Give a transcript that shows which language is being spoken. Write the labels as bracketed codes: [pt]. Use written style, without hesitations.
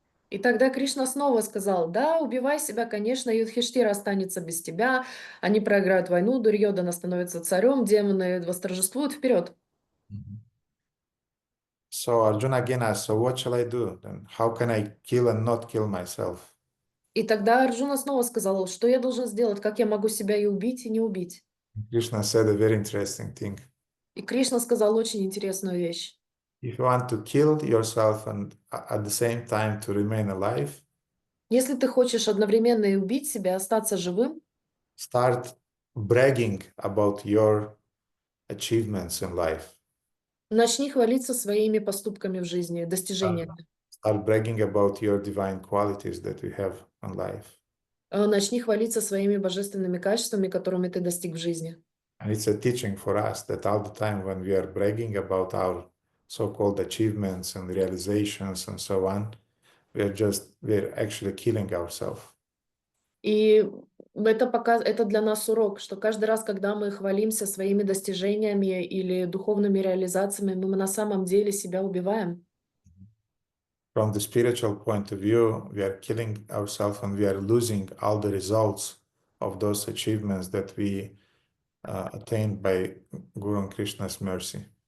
[ru] И тогда Кришна снова сказал: да, убивай себя, конечно, Юдхиштира останется без тебя, они проиграют войну, Дурьёдана становится царем, демоны восторжествуют, вперед. [en] So Arjuna again asked, so what shall I do? Then how can I kill and not kill myself? [ru] И тогда Арджуна снова сказал: что я должен сделать, как я могу себя и убить, и не убить? [en] Krishna said a very interesting thing. [ru] И Кришна сказал очень интересную вещь. [en] If you want to kill yourself and at the same time to remain alive, [ru] Если ты хочешь одновременно и убить себя, остаться живым, [en] start bragging about your achievements in life. [ru] начни хвалиться своими поступками в жизни, достижениями. [en] Start bragging about your divine qualities that you have in life. [ru] Начни хвалиться своими божественными качествами, которыми ты достиг в жизни. [en] And it's a teaching for us that all the time when we are bragging about our so-called achievements and realizations and so on, we're actually killing ourselves. [ru] И это для нас урок, что каждый раз, когда мы хвалимся своими достижениями или духовными реализациями, мы на самом деле себя убиваем. [en] From the spiritual point of view, we are killing ourselves and we are losing all the results of those achievements that we attained by Guru and Krishna's mercy.